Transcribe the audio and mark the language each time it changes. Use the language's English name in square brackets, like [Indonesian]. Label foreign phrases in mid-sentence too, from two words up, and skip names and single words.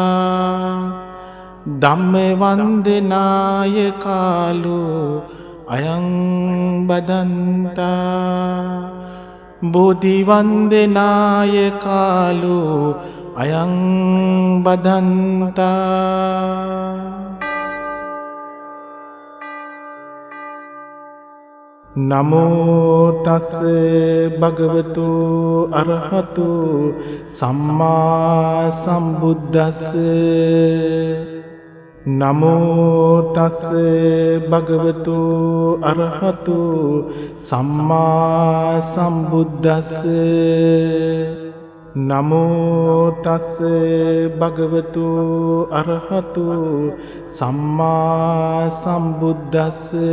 [Pali] ධම්ම වන්දනාය කාලෝ අයං බදන්තා බෝධි වන්දනාය කාලෝ අයං බදන්තා. නමෝ තස් භගවතු අරහතු සම්මා සම්බුද්දස්ස. නමෝ තස් භගවතු අරහතු සම්මා සම්බුද්දස්ස. නමෝ තස් භගවතු අරහතු සම්මා සම්බුද්දස්ස.